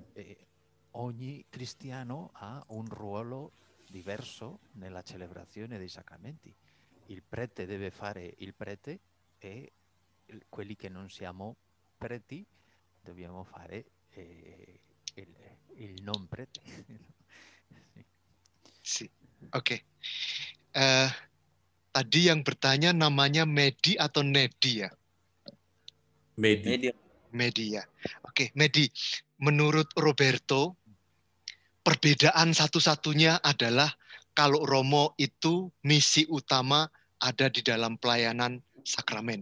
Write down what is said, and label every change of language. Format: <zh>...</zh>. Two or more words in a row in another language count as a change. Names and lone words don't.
<it>Ogni cristiano ha un ruolo diverso nella celebrazione dei sacramenti. Il prete deve fare il prete e quelli che non siamo preti dobbiamo fare il non prete. Sì,</it> <id>oke. Tadi yang bertanya namanya Medi atau Nedi ya? Medi ya. Oke, Medi. Menurut Roberto, perbedaan satu-satunya adalah kalau Romo itu misi utama ada di dalam pelayanan sakramen.</id>